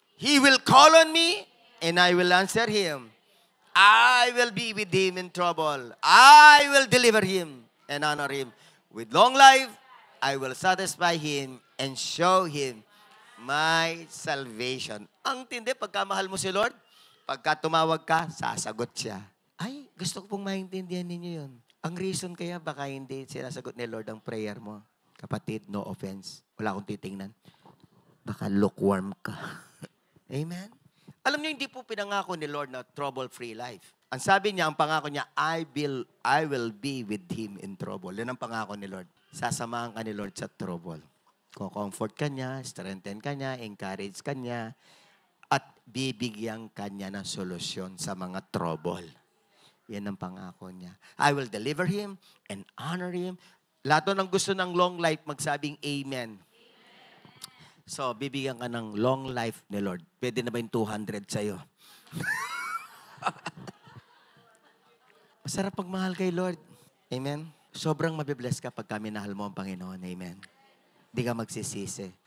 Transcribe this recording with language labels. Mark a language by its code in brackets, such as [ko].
[en] He will call on me, and I will answer him. I will be with him in trouble. I will deliver him and honor him. With long life, I will satisfy him and show him my salvation. [tl] Ang tindi, pagka mahal mo si Lord, pagka tumawag ka, sasagot siya. Ay, gusto ko pong maintindihan ninyo yun. Ang reason kaya baka hindi sinasagot ni Lord ang prayer mo. Kapatid, no offense. Wala akong titingnan. Baka lukewarm ka. Amen? Alam niyo, hindi po pinangako ni Lord na trouble-free life. Ang sabi niya, ang pangako niya, [en] I will be with him in trouble. [tl] Yan ang pangako ni Lord. Sasamahan ka ni Lord sa trouble. Ko-comfort ka niya, strengthen ka niya, encourage ka niya, at bibigyan ka niya ng solusyon sa mga trouble. Yan ang pangako niya. [en] I will deliver him and honor him. [tl] Lahat ng gusto ng long life, magsabing amen. So, bibigyan ka ng long life ni Lord. Pwede na ba yung 200 sa'yo? Masarap pagmahal kay Lord. Amen? Sobrang mabibless ka pagka minahal mo ang Panginoon. Amen? Hindi ka magsisisi.